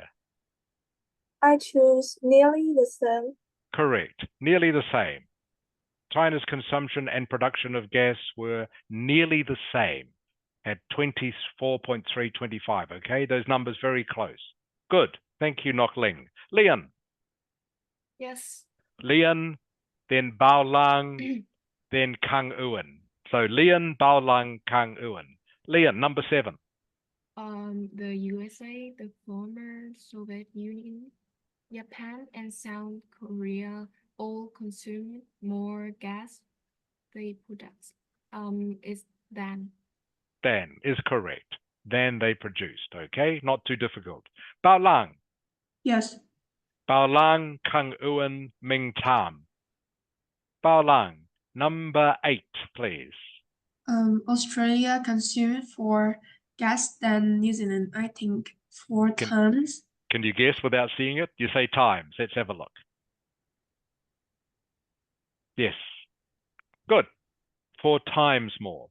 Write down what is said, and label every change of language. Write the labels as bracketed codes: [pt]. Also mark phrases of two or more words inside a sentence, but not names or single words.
[en] I choose nearly the same. Correct. Nearly the same. China's consumption and production of gas were nearly the same at 24.3, 25. Okay, those numbers very close. Good. Thank you, Nok Ling. Lian. Yes. Lian, then Bao Lang, then Kang Uan. So Lian, Bao Lang, Kang Uan. Lian, number 7. The USA, the former Soviet Union, Japan, and South Korea all consume more gas they produce. Is than. Then is correct. Then they produced. Okay, not too difficult. Bao Lang. Yes. Bao Lang, Kang Uan, Ming Tam. Bao Lang, number 8, please. Australia consumed more gas than New Zealand, I think 4 times. Can you guess without seeing it? You say times. Let's have a look. Yes. Good. 4 times more.